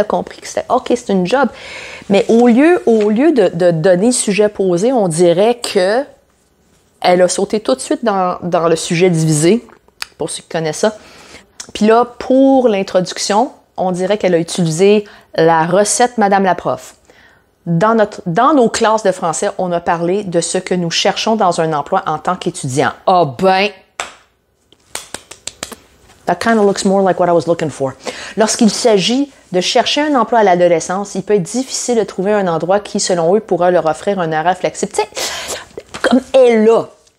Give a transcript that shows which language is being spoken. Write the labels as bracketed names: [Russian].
[French] Elle a compris que c'était OK, c'est une job. Mais au lieu de donner le sujet posé, on dirait que elle a sauté tout de suite dans le sujet divisé, pour ceux qui connaissent ça. Puis là, pour l'introduction, on dirait qu'elle a utilisé la recette Madame la prof. Dans nos classes de français, on a parlé de ce que nous cherchons dans un emploi en tant qu'étudiant. Ah ben, [English] that kind of looks more like what I was looking for. [French] Lorsqu'il s'agit de chercher un emploi à l'adolescence, il peut être difficile de trouver un endroit qui, selon eux, pourra leur offrir un horaire flexible. Tu sais, comme elle est là.